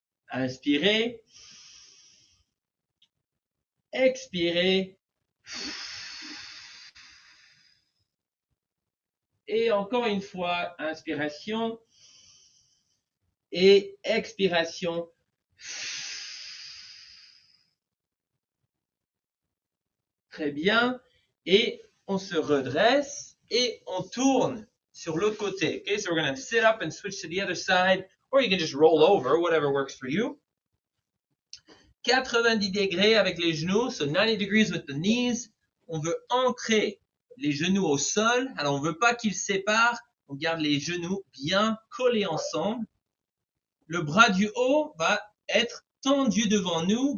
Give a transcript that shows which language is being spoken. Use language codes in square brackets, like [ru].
[fr] inspirez, expirez, et encore une fois, inspiration et expiration. Très bien. Et on se redresse et on tourne sur l'autre côté. [en] Okay, so we're going to sit up and switch to the other side, or you can just roll over, whatever works for you. [fr] 90 degrés avec les genoux, [en] so 90 degrees with the knees. [fr] On veut ancrer les genoux au sol. Alors, on ne veut pas qu'ils se séparent. On garde les genoux bien collés ensemble. Le bras du haut va être tendu devant nous.